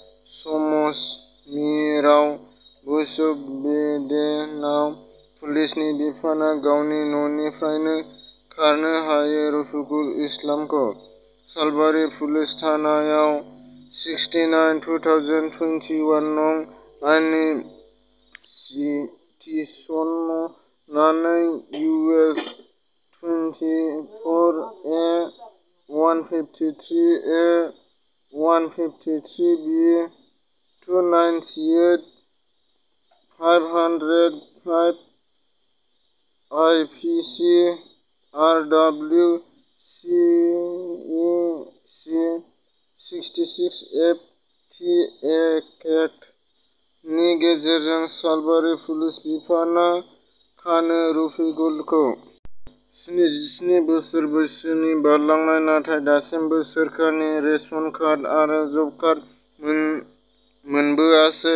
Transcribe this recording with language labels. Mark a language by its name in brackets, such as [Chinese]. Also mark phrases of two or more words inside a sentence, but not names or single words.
[Bodo] समसमिराव बैसोबेदेनाव पुलिसनि बिफाना गावनि न'निफ्रायनो खारनो हायै रफिकुल इस्लामखौ सालबारि पुलिस थानायाव 69/2021 नं आइननि थिसननानै इउ एस 24A-153A 153B 298-505 IPC RW CEC 66F एक्ट नि गेजेरजों सालबारि पुलिस बिफाना खानो रफिकुलखौ। 77 बोसोर बैसोनि बारलांनाय नाथाय दासिमबो सोरखारनि [English] ration card [Bodo] आरो [English] job card [Bodo] जायासै।